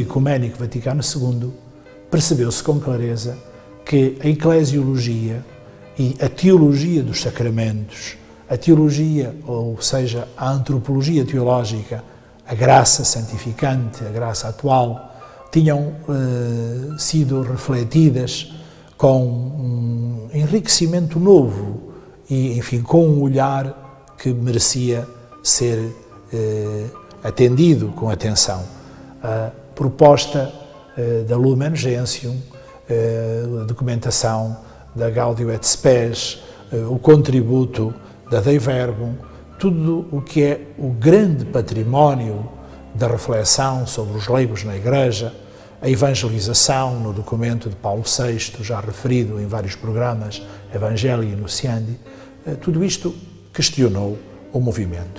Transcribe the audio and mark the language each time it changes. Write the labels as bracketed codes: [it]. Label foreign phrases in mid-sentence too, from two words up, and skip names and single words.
[pt] Ecuménico Vaticano II, percebeu-se com clareza que a eclesiologia e a teologia dos sacramentos, a teologia, ou seja, a antropologia teológica, a graça santificante, a graça atual, tinham sido refletidas com um enriquecimento novo e, enfim, com um olhar que merecia ser atendido com atenção. A proposta da Lumen Gentium, a documentação da Gaudium et Spes, o contributo da Dei Verbum, tudo o que é o grande património da reflexão sobre os leigos na Igreja, a evangelização no documento de Paulo VI, já referido em vários programas, Evangelii Nunciandi, tudo isto questionou o movimento.